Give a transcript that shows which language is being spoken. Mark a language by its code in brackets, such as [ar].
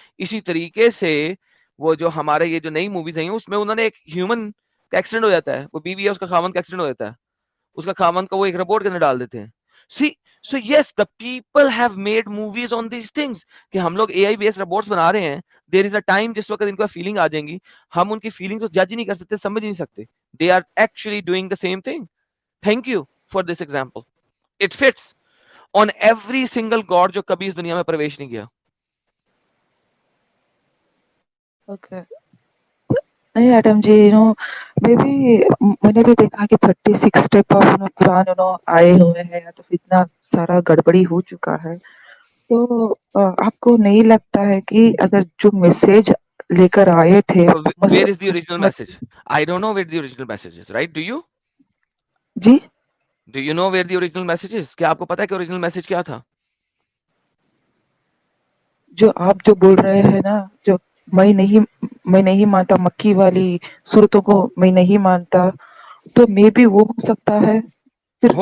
[ur] اسی طریقے سے وہ جو ہمارے یہ جو نئی موویز ہیں اس میں انہوں نے ایک ہیومن کا ایکسیڈنٹ ہو جاتا ہے, وہ بیوی ہے اس کا خاوند کا ایکسیڈنٹ ہو جاتا ہے, اس کا خاوند کو وہ ایک روبوٹ کے اندر ڈال دیتے ہیں. [en] So yes, the people have made movies on these things [ur] کہ ہم لوگ اے آئی بیس روبوٹس بنا رہے ہیں. [en] There is a time [ur] جس وقت ان کو فیلنگ آ جائیں گی, ہم ان کی فیلنگ کو جج ہی نہیں کر سکتے, سمجھ نہیں سکتے. [en] They are actually doing the same thing. Thank you for this example. It fits on every single god [ur] جو کبھی اس دنیا میں پرویش نہیں کیا. [en] Okay. [ur] نہیں ایڈم جی, میں نے بھی دیکھا کہ 36 اسٹیپ آف قرآن آئے ہوئے ہیں, تو اتنا سارا گڑبڑی ہو چکا ہے. تو آپ کو نہیں لگتا ہے کہ اگر جو میسج لے کر آئے تھے [en] Where is the original message? I don't know where the original message is, right? Do you? [ur] جی, [en] Do you know where the original message is? [ur] کیا آپ کو پتا ہے کہ original message کیا تھا؟ جو آپ جو بول رہے ہیں نا, جو میں نہیں مانتا مکی والی صورتوں کو, میں نہیں مانتا, تو میں بھی وہ ہو سکتا ہے پھر